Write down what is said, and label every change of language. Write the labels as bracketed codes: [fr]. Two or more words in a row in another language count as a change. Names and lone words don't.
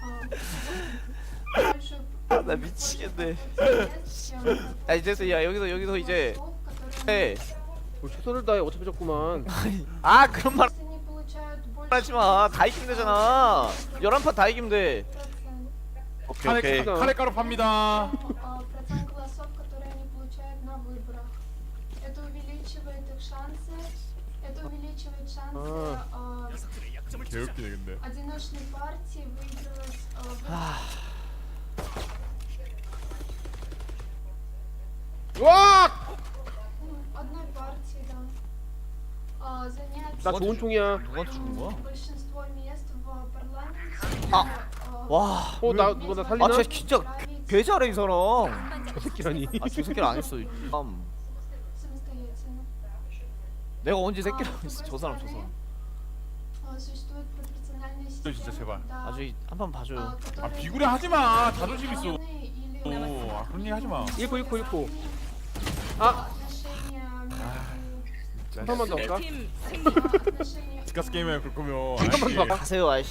[ko] 나 미치겠네. 아 이제서 야 여기서 이제 해. 뭐 최선을 다해 어차피 졌구만 아 그런 말 하지 마. 다 이기면 되잖아. 11판 다 이기면 돼. 오케이. 카레가루 팝니다. [ru] процент голосов, которые они получают на выборах. Это увеличивает их шансы. Это увеличивает шансы [ko] 녀석들의 약점을 투자. 개웃기네 근데. [ru] одиночной партии выигрывать [ko] 와! [ru] одной партии, да. Занять [ko] 나 좋은 총이야 누구한테 죽은 거야? [ru] большинство мест в парламенте. [ko] 와. 나 누가 나 살리나? 아 진짜 개 잘해 이 사람. 저 새끼라니 아저 새끼를 안 했어. [ru] Самостоятельно. [ko] 내가 언제 새끼라고 했어. 저 사람. [ru] Существует пропорциональная [ko] 진짜 [ru] система. [ko] 제발. [ru] Да, [ko] 아주 한판 봐줘요. 아 비구려 하지 마. 자존심 있어. [ru] или [ko] 아 그런 얘기 하지 마. 1코 [ru] отношения [ko] 한 번만 더 할까? 팀 승리. [ru] отношения [ko] 디카스 게임에 그럴 거면 잠깐만 더 가세요 아저씨.